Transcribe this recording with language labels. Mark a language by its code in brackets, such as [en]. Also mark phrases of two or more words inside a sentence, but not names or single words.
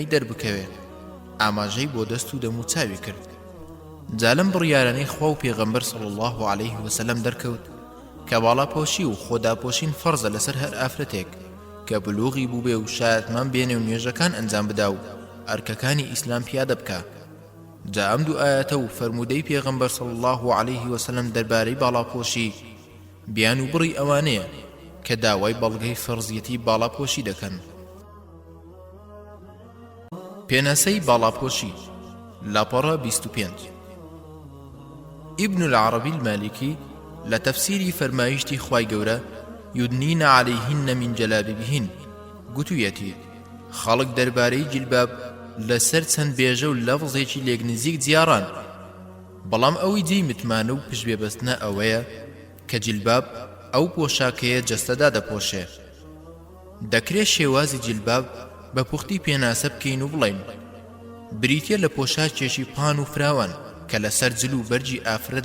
[ckb] دەربکەوێ ئاماژەی بۆ دەست و دەم و چاوی کرد جا لەم بڕیارانەی خوا و پێغەمبەر [ar] صلی الله عليه وسلم [ckb] دەرکەوت کە باڵاپۆشی و خۆداپۆشین فەرزە لەسەر هەر ئافرەتێک کە بلوغی بوو بێ و شایەتمان بێنێ و نوێژەکان ئەنجام بدا و ئەرکەکانی ئیسلام پیادە بکە جا ئەم دوو ئاەتە و فەرمودەی پێغەمبەر [ar] صلی الله عليه وسلم [ckb] دەربارەی باڵاپۆشی بیان و بڕی ئەوانەیە کە داوای بەڵگەی فەرزیەتی باڵاپۆشی دەکەن پێناسەی باڵاپۆشی لاپەڕە 25 ابن العربی المالکی لە تەفسیری فەرمایشتی خوای گەورە [ar] يدنين عليهن من [ckb] جلابيبهن گوتوویەتی خەڵک دەربارەی جیلباب لەسەر چەند بێژە و لەفزێکی لێک نزیک جیاران بەڵام ئەوەی جێی متمانە و پشتبێبەستنە ئەوەیە کە جیلباب ئەو پۆشاکەیە جەستەدا دەپۆشێ دەکرێت شێوازی جیلباب بە پوختی پێناسە بکەین و بڵێن بریتیە لە پۆشاکێکی پان و فراوان کە لەسەر جل و بەرجی ئافرەت